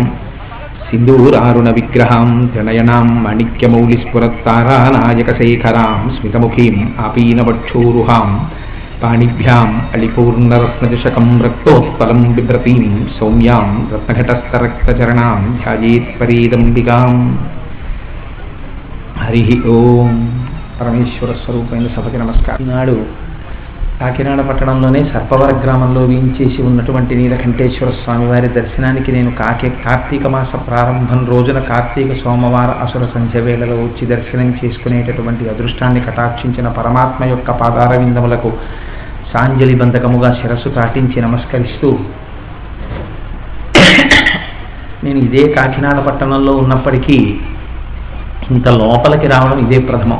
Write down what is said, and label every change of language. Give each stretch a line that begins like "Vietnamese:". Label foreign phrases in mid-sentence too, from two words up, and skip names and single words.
Sanskrit: सिन्दूरारुणविग्रहां त्रिनयनां माणिक्यमौलिस्फुरत्तारानायकशेखरां स्मितमुखीम् आपीनवक्षोरुहां पाणिभ्याम् अलिपूर्णरत्नचषकं रक्तोत्पलं बिभ्रतीं सौम्यां रत्नघटस्थरक्तचरणां ध्यायेत् परेदम्बिकाम्। हरिः ओम्।
Telugu: పరమేశ్వర స్వరూపమైన సభకి నమస్కారం. ఈనాడు కాకినాడ పట్టణంలోనే సర్పవర గ్రామంలో వేయించేసి ఉన్నటువంటి నీలకంఠేశ్వర స్వామివారి దర్శనానికి నేను కార్తీక మాస ప్రారంభం రోజున కార్తీక సోమవార అసుర సంధ్య వేళలో వచ్చి దర్శనం చేసుకునేటటువంటి అదృష్టాన్ని కటాక్షించిన పరమాత్మ యొక్క పాదార విందములకు సాంజలి బంధకముగా శిరస్సు తాటించి నమస్కరిస్తూ, నేను ఇదే కాకినాడ పట్టణంలో ఉన్నప్పటికీ ఇంత లోపలికి రావడం ఇదే ప్రథమం.